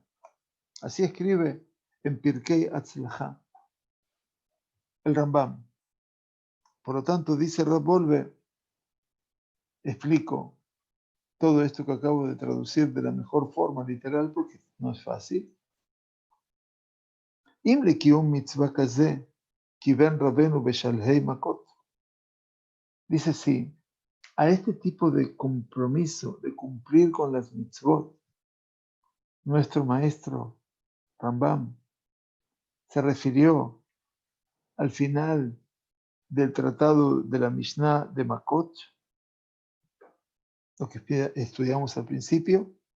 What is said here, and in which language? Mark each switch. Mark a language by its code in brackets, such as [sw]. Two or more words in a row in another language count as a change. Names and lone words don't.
[es] Así escribe en Pirkei Hatzlacha el Rambam. Por lo tanto, dice Rab Wolbe, explico todo esto que acabo de traducir de la mejor forma literal porque no es fácil. [he] אם לקיום מצוה כזה כיון רבנו בשלהי מכות. [es] Dice sí, a este tipo de compromiso de cumplir con las mitzvot, nuestro maestro Rambam se refirió al final del tratado de la Mishnah de Makot, lo que estudiamos al principio.